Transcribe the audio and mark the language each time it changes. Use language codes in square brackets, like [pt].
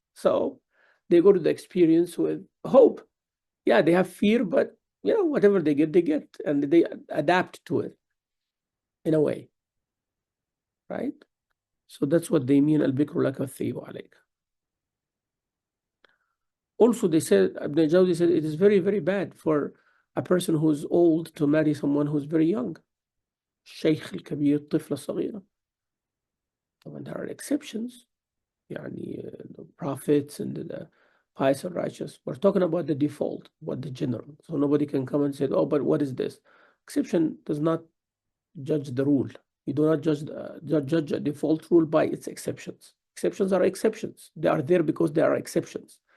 [en] So they go to the experience with hope. Yeah, they have fear, but whatever they get, and they adapt to it in a way, right? So that's what they mean, [ar] al-bikru laka thibu alayk. [en] Also, they said, Ibn Jawzi said, it is very, very bad for a person who's old to marry someone who's very young. [ar] الشيخ الكبير طفلة صغيرة. [en] طبعا there are exceptions. يعني the prophets and the pious and righteous. We're talking about the default, what the general. So nobody can come and say, oh, but what is this? Exception does not judge the rule. You do not judge a default rule by its exceptions. Exceptions are exceptions. They are there because they are exceptions.